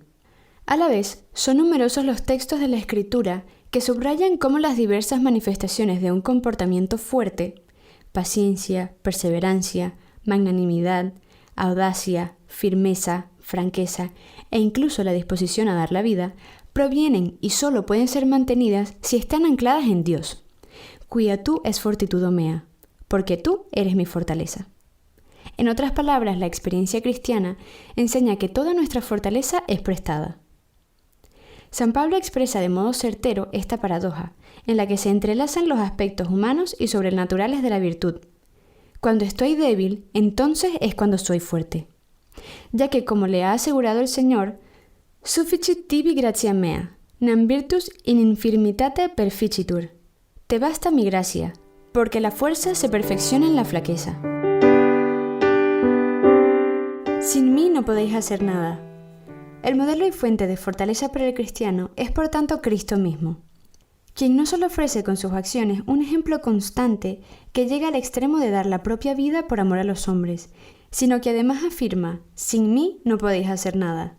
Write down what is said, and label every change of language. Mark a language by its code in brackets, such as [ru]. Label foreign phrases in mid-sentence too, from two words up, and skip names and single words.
[es] A la vez, son numerosos los textos de la Escritura que subrayan cómo las diversas manifestaciones de un comportamiento fuerte, paciencia, perseverancia, magnanimidad, audacia, firmeza, franqueza e incluso la disposición a dar la vida, provienen y solo pueden ser mantenidas si están ancladas en Dios. [la] Quia tu es fortitudo mea, [es] porque tú eres mi fortaleza. En otras palabras, la experiencia cristiana enseña que toda nuestra fortaleza es prestada. San Pablo expresa de modo certero esta paradoja, en la que se entrelazan los aspectos humanos y sobrenaturales de la virtud. Cuando estoy débil, entonces es cuando soy fuerte. Ya que, como le ha asegurado el Señor, [la] sufficit tibi gratia mea, nam virtus in infirmitate perficitur. [es] Te basta mi gracia, porque la fuerza se perfecciona en la flaqueza. Sin mí no podéis hacer nada. El modelo y fuente de fortaleza para el cristiano es por tanto Cristo mismo, quien no solo ofrece con sus acciones un ejemplo constante que llega al extremo de dar la propia vida por amor a los hombres, sino que además afirma, sin mí no podéis hacer nada.